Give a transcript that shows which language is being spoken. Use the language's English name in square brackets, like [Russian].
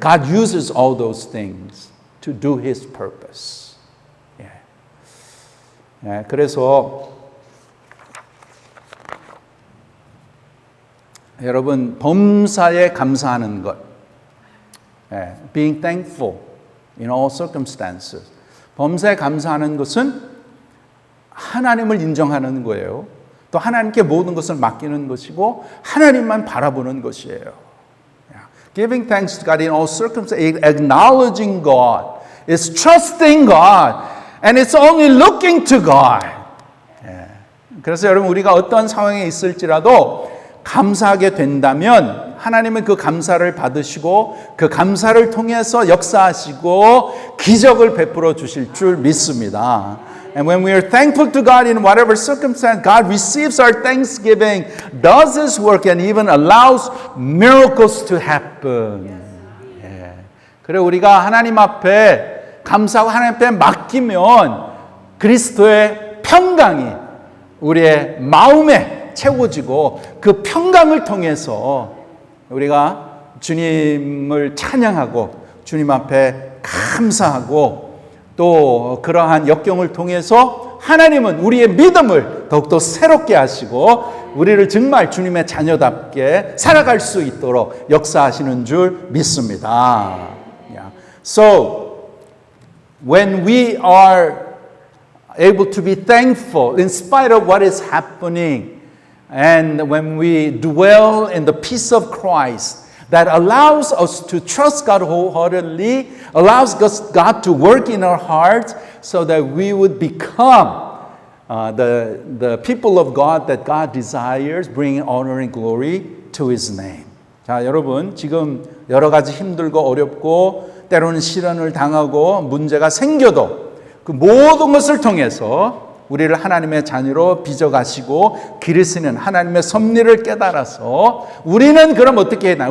[English] God uses all those things to do His purpose. [Korean] 그래서 여러분 범사에 감사하는 것, [English] being thankful in all circumstances. [Korean] 범사에 감사하는 것은 하나님을 인정하는 거예요. 또 하나님께 모든 것을 맡기는 것이고 하나님만 바라보는 것이에요. [English] Giving thanks to God in all circumstances, acknowledging God, is trusting God, and it's only looking to God. [Korean] 그래서 여러분 우리가 어떤 상황에 있을지라도 감사하게 된다면 하나님은 그 감사를 받으시고 그 감사를 통해서 역사하시고 기적을 베풀어 주실 줄 믿습니다. [English] And when we are thankful to God in whatever circumstance, God receives our thanksgiving, does His work, and even allows miracles to happen. [Korean] 그래 우리가 하나님 앞에 감사하고 하나님 앞에 맡기면 그리스도의 평강이 우리의 마음에 채워지고 그 평강을 통해서 우리가 주님을 찬양하고 주님 앞에 감사하고 또 그러한 역경을 통해서 하나님은 우리의 믿음을 더욱더 새롭게 하시고 우리를 정말 주님의 자녀답게 살아갈 수 있도록 역사하시는 줄 믿습니다. [English] So when we are able to be thankful in spite of what is happening, and when we dwell in the peace of Christ that allows us to trust God wholeheartedly, allows God to work in our hearts so that we would become the people of God that God desires, bringing honor and glory to His name. [Korean] 자, 여러분 지금 여러 가지 힘들고 어렵고 때로는 시련을 당하고 문제가 생겨도 그 모든 것을 통해서 우리를 하나님의 자녀로 빚어가시고 기르시는 하나님의 섭리를 깨달아서 우리는 그럼 어떻게 해야 되나?